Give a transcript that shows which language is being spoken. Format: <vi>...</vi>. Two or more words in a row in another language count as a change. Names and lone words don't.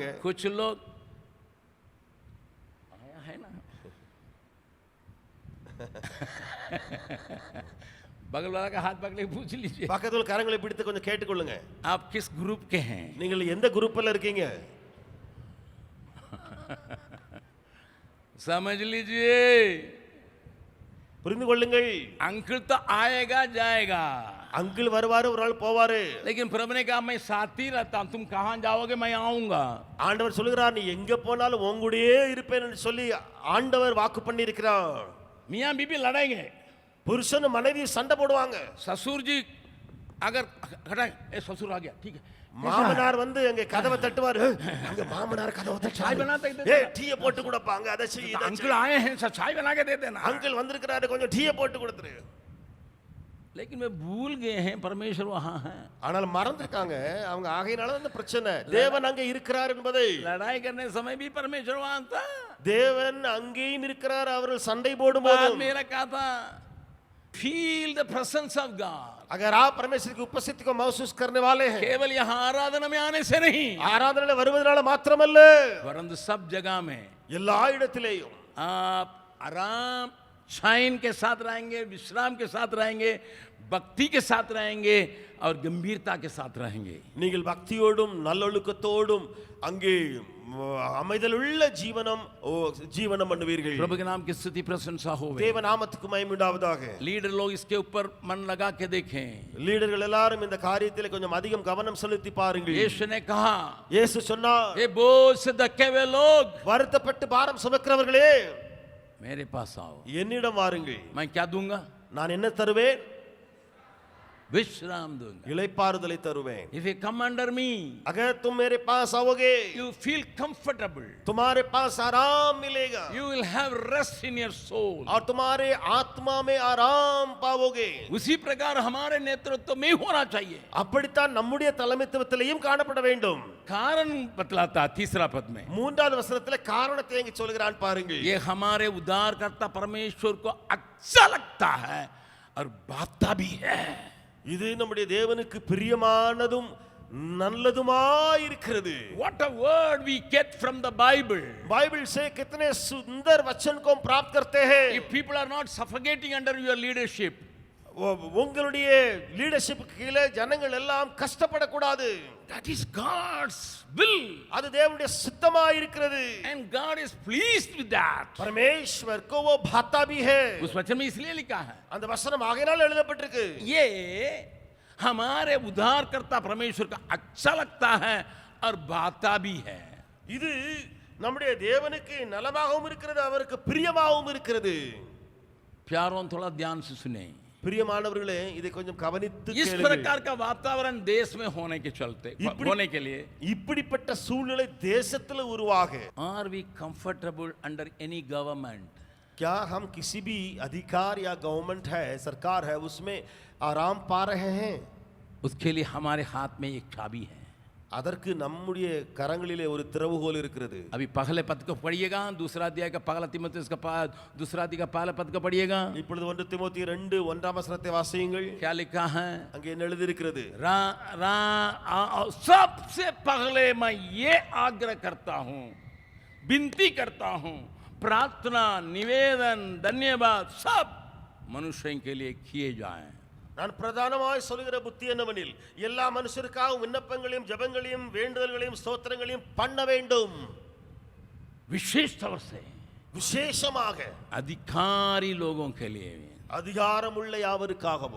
<hi>कुछ लोग आया है ना बगल वाला का हाथ पकड़ के पूछ लीजिए,</hi> <ta>பக்கத்துல கரங்களை பிடித்து கொஞ்சம் கேட்டுக்கொள்ளுங்க.</ta> <hi>आप किस ग्रुप के हैं?</hi> <ta>நீங்கள் எந்த குரூப்ல இருக்கீங்க?</ta> <hi>समझ लीजिए,</hi> <ta>புரிந்து கொள்ளுங்கள்.</ta> <hi>अंकल तो आएगा जाएगा,</hi> <ta>அங்கிள் வருவாரு ஒரு நாள் போவாரு.</ta> <hi>लेकिन प्रभु ने कहा मैं साथ ही रहता हूं, तुम कहां जाओगे मैं आऊंगा।</hi> <ta>ஆண்டவர் சொல்கிறார் நீ எங்க போனாலும் உங்களுடையே இருப்பேன் என்று சொல்லி ஆண்டவர் வாக்கு பண்ணி இருக்கிறார்.</ta> <hi>मियां बीबी लड़ेंगे,</hi> <ta>புருஷன் மனைவி சண்டை போடுவாங்க.</ta> <hi>ससुर जी अगर हटाए, ए ससुर आ गया ठीक है,</hi> <ta>மாமனார் வந்து அங்க கதவை தட்டுவாரு, அங்க மாமனார் கதவை</ta> <hi>चाय</hi> <ta>தட்டுவாரு,</ta> <hi>बनाते ही</hi> <ta>ஏய் டீயை போட்டு கொடுப்பாங்க, அதை செய் இதை</ta> <hi>अंकल आए हैं चाय बना के दे देना।</hi> <ta>அங்கிள் வந்திருக்கிறாரு கொஞ்சம் டீயை போட்டு கொடுத்துரு.</ta> <hi>लेकिन वे भूल गए हैं परमेश्वर वहां है।</hi> <ta>ஆனால் மறந்துட்டாங்க அவங்க, ஆகையினால அந்த பிரச்சனை. தேவன் அங்க இருக்கிறார் என்பதை.</ta> <hi>लड़ाई करने समय भी परमेश्वर वहां था,</hi> <ta>தேவன் அங்கேயும் இருக்கிறார். அவர்கள் சண்டை போடும்போது</ta> <hi>मेरा कहा था</hi> <en>feel the presence of God.</en> <hi>अगर आप परमेश्वर की उपस्थिति को महसूस करने वाले हैं, केवल यहाँ आराधना में आने से नहीं,</hi> <ta>ஆராதனையில வருவதனால மாத்திரமல்ல</ta> <hi>परंतु सब जगह में</hi> <ta>எல்லா இடத்திலேயும்</ta> <hi>आप आराम शाइन के साथ रहेंगे, विश्राम के साथ रहेंगे, भक्ति के साथ रहेंगे और गंभीरता के साथ रहेंगे।</hi> <ta>நீங்கள் பக்தியோடும் நல்லொழுக்கத்தோடும் அங்கே அமைதலுள்ள ஜீவனம் பண்ணுவீர்கள்.</ta> <hi>प्रभु के नाम की स्तुति प्रशंसा हो।</hi> <ta>தேவ நாமத்துக்கு மகிமை உண்டாவதாக.</ta> <hi>लीडर लोग इसके ऊपर मन लगा के देखें।</hi> <ta>லீடர்கள் எல்லாரும் இந்த காரியத்தில் கொஞ்சம் அதிகம் கவனம் செலுத்தி பாருங்கள்.</ta> <hi>यीशु ने कहा,</hi> <ta>இயேசு சொன்னார்,</ta> <hi>ये बोझ से धक्के हुए लोग</hi> <ta>வருத்தப்பட்டு பாரம் சுமக்கிறவர்களே</ta> <hi>मेरे पास आओ,</hi> <ta>என்னிடம் வாருங்கள்,</ta> <hi>मैं क्या दूंगा?</hi> <ta>நான் என்ன தருவேன்?</ta> <hi>विश्राम दूंगा।</hi> <ta>இளைப்பாறுதலை தருவேன்.</ta> <en>If you come under me,</en> <hi>अगर तुम मेरे पास आओगे</hi> <en>you feel comfortable,</en> <hi>तुम्हारे पास आराम मिलेगा</hi> <en>you will have rest in your soul,</en> <hi>और तुम्हारे आत्मा में आराम पाओगे. उसी प्रकार हमारे नेतृत्व में होना चाहिए।</hi> <ta>அப்படித்தான் நம்முடைய தலைமைத்துவத்திலேயும் காணப்பட வேண்டும்.</ta> <hi>कारण बतलाता तीसरा पद में,</hi> <ta>மூன்றாவது வசனத்தில் காரணத்தை எங்க சொல்கிறான் பாருங்கள்.</ta> <hi>ये हमारे उद्धारकर्ता परमेश्वर को अच्छा लगता है और बाता भी है।</hi> <ta>இது நம்முடைய தேவனுக்கு பிரியமானதும் நல்லதுமாய் இருக்கிறது.</ta> <en>What a word we get from the Bible.</en> <hi>बाइबल से कितने सुंदर वचन को हम प्राप्त करते हैं.</hi> <en>If people are not suffocating under your leadership,</en> <ta>உங்களுடைய லீடர்ஷிப் கீழே ஜனங்கள் எல்லாம் கஷ்டப்படக்கூடாது.</ta> <en>That is God's will.</en> <ta>அது தேவனுடைய சித்தமாக இருக்கிறது.</ta> <en>And God is pleased with that.</en> <hi>परमेश्वर को वो भाता भी है. उस वचन में इसलिए लिखा है,</hi> <ta>அந்த வசனம் ஆகையால் எழுதப்பட்டிருக்கு.</ta> <hi>ये हमारे उद्धारकर्ता परमेश्वर का अच्छा लगता है और भाता भी है.</hi> <ta>இது நம்முடைய தேவனுக்கு நலமாகவும் இருக்கிறது, அவருக்கு பிரியமாகவும் இருக்கிறது.</ta> <hi>प्यारों थोड़ा ध्यान से सुने.</hi> <ta>பிரியமானவர்களே, இதை கொஞ்சம் கவனித்து</ta> <hi>इस</hi> <ta>கேளுங்கள்.</ta> <hi>प्रकार का वातावरण देश में होने के चलते होने के लिए</hi> <ta>இப்படிப்பட்ட சூழ்நிலை தேசத்தில் உருவாக,</ta> <en>are we comfortable under any government?</en> <hi>क्या हम किसी भी अधिकार या गवर्नमेंट है, सरकार है, उसमें आराम पा रहे हैं? उसके लिए हमारे हाथ में एक चाबी है.</hi> <ta>அதற்கு நம்முடைய கரங்களிலே ஒரு திறவுகோல் இருக்கிறது.</ta> <hi>अभी पहले पद को पढ़िएगा, दूसरा अध्याय का पहला तीमुथियुस का दूसरा अध्याय का पहला पद को पढ़िएगा.</hi> <ta>இப்பொழுது 1 தீமோத்தேயு 2 1ஆம் வசனத்தை வாசியுங்கள்.</ta> <hi>क्या लिखा है?</hi> <ta>அங்கே என்ன எழுதி இருக்கிறது?</ta> <hi>सबसे पहले मैं ये आग्रह करता हूं, विनती करता हूं, प्रार्थना, निवेदन, धन्यवाद सब मनुष्यों के लिए किए जाएं.</hi> <ta>நான் பிரதானமாய் சொல்லுகிற புத்தி என்னவெனில், எல்லா மனுஷருக்காகவும் விண்ணப்பங்களையும் ஜெபங்களையும் வேண்டுதல்களையும் ஸ்தோத்திரங்களையும் பண்ண வேண்டும்.</ta> <hi>विशेष तौर से</hi> <ta>விசேஷமாக</ta> <hi>अधिकारी लोगों के लिए,</hi> <ta>அதிகாரமுள்ள யாவருக்காகவும்</ta>